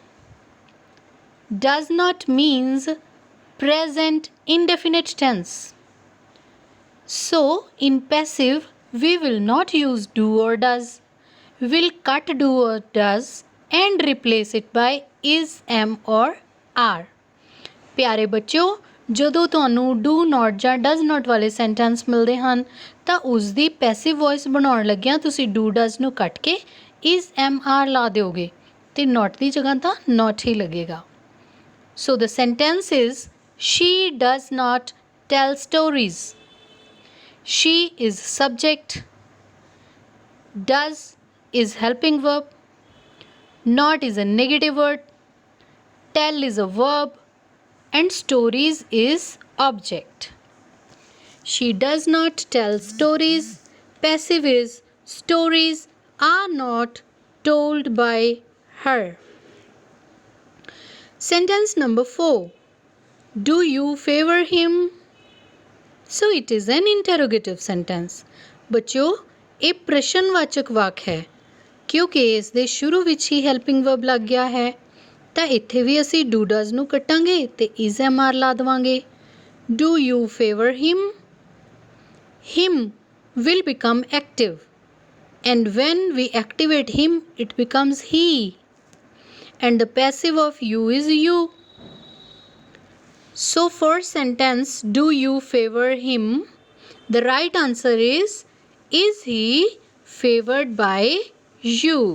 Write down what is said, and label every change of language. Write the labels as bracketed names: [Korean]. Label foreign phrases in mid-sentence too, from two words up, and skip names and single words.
[English] Does not means present indefinite tense. So in passive we will not use do or does. We'll cut do or does and replace it by is, am or are. [Punjabi] ਪਿਆਰੇ ਬੱਚਿਓ ਜਦੋਂ ਤੁਹਾਨੂੰ [English] do not [Punjabi] ਜਾਂ [English] does not [Punjabi] ਵਾਲੇ ਸੈਂਟੈਂਸ ਮਿਲਦੇ ਹਨ ਤਾਂ ਉਸ ਦੀ [English] passive voice [Punjabi] ਬਣਾਉਣ ਲੱਗਿਆਂ ਤੁਸੀਂ [English] do does [Punjabi] ਨੂੰ ਕੱਟ ਕੇ [English] is, am, are [Punjabi] ਲਾ ਦਿਓਗੇ ਤੇ not ਦੀ ਜਗ੍ਹਾ ਤਾਂ not ਹੀ ਲੱਗੇਗਾ. [English] So the sentence is, she does not tell stories. She is subject. Does is helping verb. Not is a negative word. Tell is a verb. And stories is object. She does not tell stories. Passive is, stories are not told by her. Sentence number 4. Do you favor him? So it is an interrogative sentence. [Punjabi] ਬੱਚਿਓ ਇਹ ਪ੍ਰਸ਼ਨਵਾਚਕ ਵਾਕ ਹੈ ਕਿਉਂਕਿ ਇਸ ਦੇ ਸ਼ੁਰੂ ਵਿੱਚ ਹੀ [English] helping verb [Punjabi] ਲੱਗ ਗਿਆ ਹੈ ਤਾਂ ਇੱਥੇ ਵੀ ਅਸੀਂ [English] do does [Punjabi] ਨੂੰ ਕੱਟਾਂਗੇ ਤੇ [English] is, am, are [Punjabi] ਲਾ ਦੇਵਾਂਗੇ. [English] Do you favor him? Him will become active and when we activate him it becomes he. And the passive of you is you. So for sentence do you favor him, the right answer is Is he favored by you?